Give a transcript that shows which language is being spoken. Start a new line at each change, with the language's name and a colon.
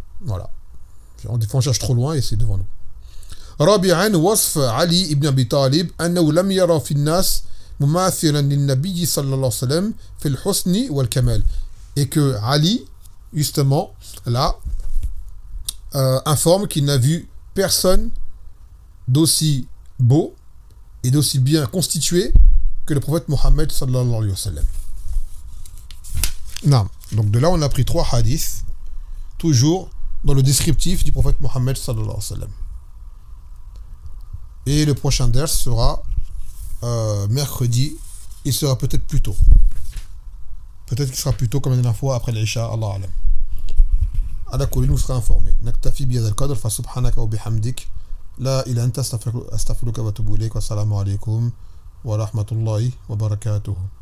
French: Voilà, des fois on cherche trop loin et c'est devant nous.
Arabic: رابعا وصف علي بن أبي طالب أنه لم يرى في الناس مماثلا للنبي صلى الله عليه وسلم في الحسن والكمال.
French: Et que Ali, justement, là, informe qu'il n'a vu personne d'aussi beau et d'aussi bien constitué que le prophète Mohammed sallallahu alayhi wa sallam. Non. Donc de là, on a pris 3 hadiths, toujours dans le descriptif du prophète Mohammed sallallahu alayhi wa sallam. Et le prochain ders sera mercredi. Il sera peut-être plus tôt. Peut-être qu'il sera plus tôt comme la dernière fois après l'Isha. Allah alam.
Arabic: على كل
French: nous sera informé.
Arabic: نكتفي بهذا القدر فسبحانك وبحمدك لا إله أنت أستغفرك وأتوب إليك والسلام عليكم ورحمة الله وبركاته.